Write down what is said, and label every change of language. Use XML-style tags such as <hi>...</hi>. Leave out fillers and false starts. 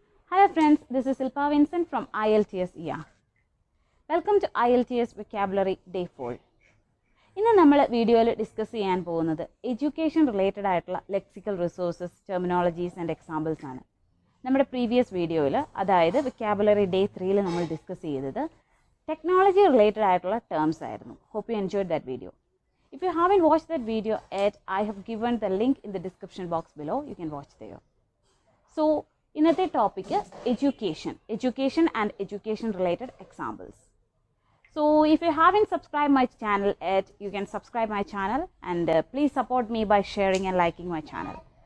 <en>Hello friends, this is Silpa Vincent from IELTS Yaah. Welcome to IELTS Vocabulary Day 4.</en> <ml>ഇന്ന് നമ്മൾ വീഡിയോയിൽ discuss ചെയ്യാൻ പോകുന്നത് എഡ്യൂക്കേഷൻ റിലേറ്റഡ് ആയിട്ടുള്ള lexical resources, terminologies and examples ആണ്. നമ്മുടെ പ്രീവിയസ് വീഡിയോയിൽ, അതായത് വൊക്കാബുലറി ഡേ 3ൽ നമ്മൾ ഡിസ്കസ് ചെയ്തത് ടെക്നോളജി റിലേറ്റഡ് ആയിട്ടുള്ള ടേംസ് ആയിരുന്നു.</ml> <en>Hope you enjoyed that video. If you haven't watched that video yet, I have given the link in the description box below. You can watch there. So, ഇന്നത്തെ topic education and education related examples. So if you haven't subscribed my channel yet, you can subscribe my channel and please support me by sharing and liking my channel.</en>